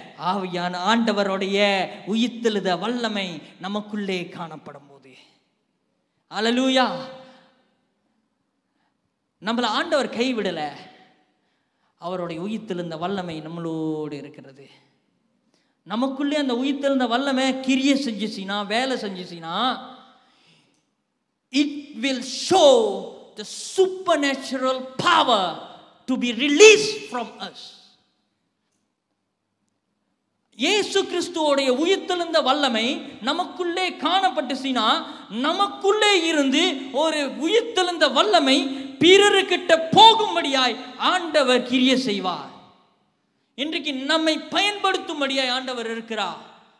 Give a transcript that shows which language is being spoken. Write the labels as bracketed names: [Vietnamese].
[Tamil] ஆவியான ஆண்டவருடைய உயிர்த்தெழுத வல்லமை நமக்குள்ளே காணப்படும் போது. ஹல்லேலூயா. நம்மள ஆண்டவர் கைவிடல, அவருடைய உயிர்த்தெழுந்த வல்லமை நம்மளோடு இருக்கிறது. நமக்குள்ளே அந்த உயிர்த்தெழுந்த வல்லமை கிரியை செஞ்சுச்சுனா, வேலை செஞ்சுச்சுனா, [English] it will show the supernatural power to be released from us. [Tamil] இயேசு கிறிஸ்துவோடைய உயிர்த்தெழுந்த வல்லமை நமக்குள்ளே காணப்பட்டுச்சுனா, நமக்குள்ளே இருந்து ஒரு உயிர்த்தெழுந்த வல்லமை பிறருக்கிட்ட போகும்படியாய் ஆண்டவர் கிரியை செய்வார். இன்றைக்கு நம்மை பயன்படுத்தும்படியாய் ஆண்டவர் இருக்கிறார்.